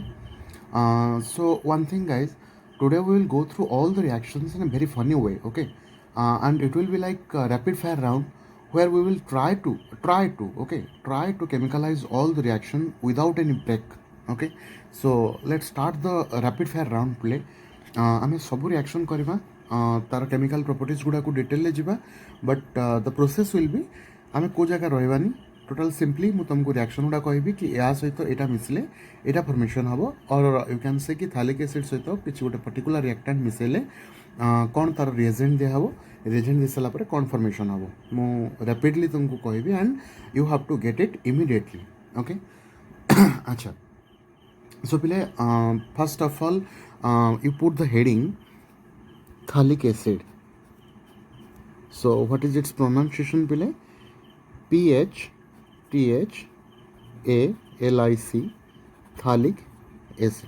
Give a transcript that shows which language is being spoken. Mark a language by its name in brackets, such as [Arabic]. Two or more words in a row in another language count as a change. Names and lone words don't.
[English] One thing, guys, today we will go through all the reactions in a very funny way. Okay, and it will be like a rapid fire round where we will try to chemicalize all the reaction without any break. Okay, so let's start the rapid fire round play. [Odia] ଆମେ ସବୁ ରିଆକ୍ସନ୍ କରିବା ତାର [English] chemical properties [Odia] ଗୁଡ଼ାକୁ ଡିଟେଲରେ ଯିବା [English] but the process will be [Odia] ଆମେ କେଉଁ ଜାଗା ରହିବାନି ଟୋଟାଲ୍ ସିମ୍ପଲି ମୁଁ ତୁମକୁ ରିଆକ୍ସନ୍ ଗୁଡ଼ା କହିବି କି ଏହା ସହିତ ଏଇଟା ମିଶିଲେ ଏଇଟା ଫର୍ମେସନ୍ ହେବ [English] or you can say [Odia] କି [English] phthalic acid [Odia] ସହିତ କିଛି ଗୋଟେ [English] particular reactant [Odia] ମିଶାଇଲେ କ'ଣ ତାର ରିଏଜେଣ୍ଟ ଦିଆହେବ ରିଏଜେଣ୍ଟ ଦେଇସାରିଲା ପରେ କ'ଣ ଫର୍ମେସନ୍ ହେବ ମୁଁ ରାପିଡ଼ଲି ତୁମକୁ କହିବି [English] and you have to get it immediately okay [Odia] ଆଚ୍ଛା [English] so first of all you put the heading phthalic acid. So what is its pronunciation pile? PHTHALIC, phthalic acid.